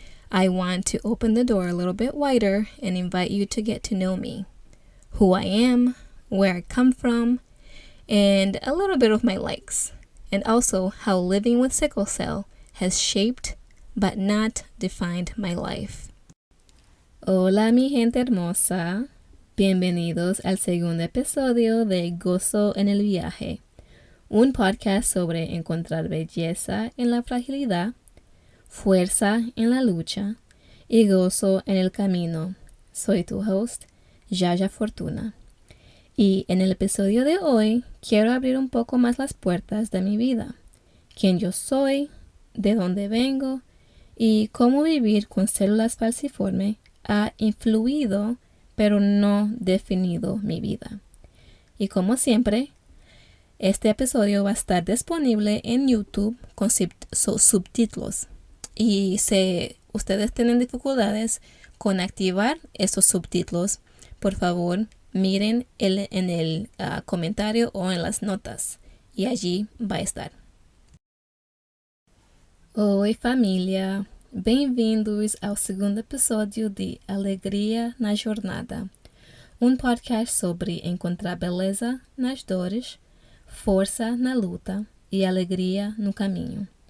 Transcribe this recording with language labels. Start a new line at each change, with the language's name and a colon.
English: I want to open the door a little bit wider and invite you to get to know me, who I am, where I come from, and a little bit of my likes, and also how living with sickle cell has shaped but not defined my life.
Spanish: Hola mi gente hermosa, bienvenidos al segundo episodio de Gozo en el Viaje, un podcast sobre encontrar belleza en la fragilidad, fuerza en la lucha y gozo en el camino. Soy tu host, Jaja Fortuna. Y en el episodio de hoy quiero abrir un poco más las puertas de mi vida, quién yo soy, de dónde vengo y cómo vivir con células falciformes ha influido pero no definido mi vida. Y como siempre, este episodio va a estar disponible en YouTube con subtítulos. Y si ustedes tienen dificultades con activar esos subtítulos, por favor, miren en el comentario o en las notas y allí va a estar.
Portuguese: Oi família, bem-vindos ao segundo episódio de Alegria na Jornada, podcast sobre encontrar beleza nas dores, força na luta e alegria no caminho.